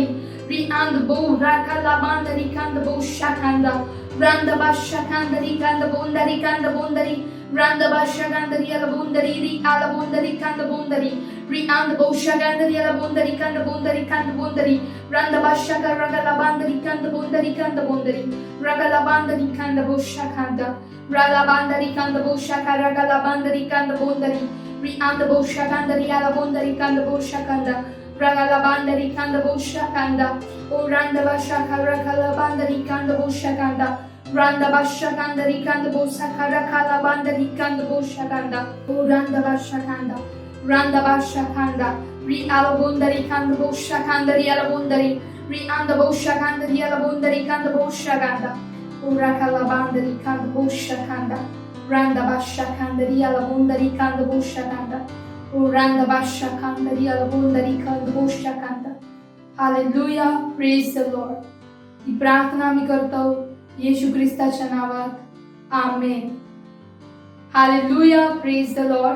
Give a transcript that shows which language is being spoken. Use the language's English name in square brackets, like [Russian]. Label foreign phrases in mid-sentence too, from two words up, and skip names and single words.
[English] री आंद बो रागाला बांदरी खांद बोशा खांदा, रांदा बाशा खांदरी खांद बोंदरी खांद बोंदरी, रांदा बाशा गांदरी आला बोंदरी, री आला बोंदरी खांद बोंदरी, री आंद बोशा गांदरी आला बोंदरी खांद बोंदरी खांद बोंदरी, रांदा बाशा रागाला बांदरी खांद बोंदरी खांद बोंदरी, रागाला बांदरी खांद बोशा खांदा, राला बांदरी खांद बोशा रागाला बांदरी खांद बोंदरी, Rianda bosha kanda riala bonda rikanda bosha kanda ragala banda rikanda bosha kanda o randa basha karakala banda rikanda bosha kanda randa basha kanda rikanda bosha karakala banda rikanda bosha kanda o randa basha kanda riala bonda rikanda bosha kanda riala bonda rianda bosha kanda riala bonda rikanda bosha kanda o rakala banda rikanda bosha kanda Randa basha kandaria la bondari kanda bosha kanda. O randa basha kandaria la bondari kanda bosha kanda. Hallelujah, praise the Lord. [Marathi] ही प्रार्थना मी करतो येशू ख्रिस्ताच्या नावात आमेन. [English] Hallelujah, praise the Lord.